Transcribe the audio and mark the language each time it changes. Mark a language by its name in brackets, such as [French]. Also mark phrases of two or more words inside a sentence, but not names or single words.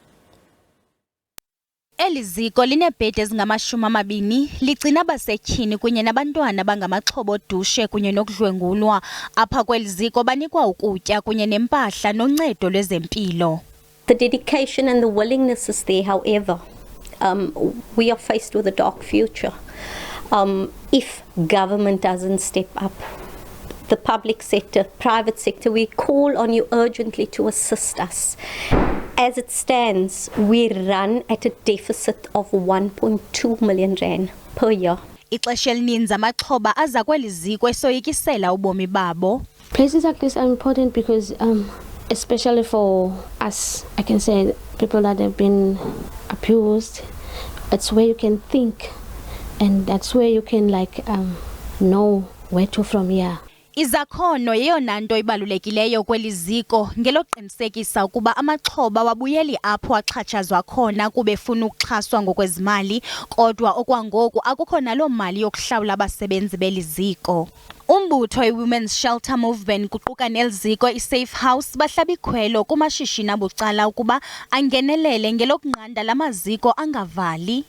[Xhosa] Eli ziko lineebhedi ezingama-20 ligcina abasetyhini kunye nabantwana abangamaxhobo dushe kunye nokudlwengulwa. Apha kweli ziko banikwa ukutya kunye nempahla noncedo lwezempilo. [English] The dedication and the willingness is there, however, we are faced with a dark future. If government doesn't step up, the public sector, private sector, we call on you urgently to assist us. As it stands, we run at a deficit of 1.2 million rand per year. [Xhosa] Ixesha elininzi amaxhoba aza kweli ziko esoyikisela ubomi babo. [English] Places like this are important because especially for us, I can say people that have been abused, it's where you can think and that's where you can know where to from here. [Xhosa] Izakhono yeyona nto ibalulekileyo kweli ziko ngeloqinisekisa ukuba amaxhoba wabuyeli apho axhatshazwa khona kubefuna ukuxhaswa ngokwezimali kodwa okwangoku akukho naloo mali yokuhlawula abasebenzi beli ziko. Umbutho i-Women's Shelter Movement kuquka neliziko i-Safe House bahlaba ikhwelo kumashishini abucala ukuba angenelele ngelokunqanda lamaziko angavali.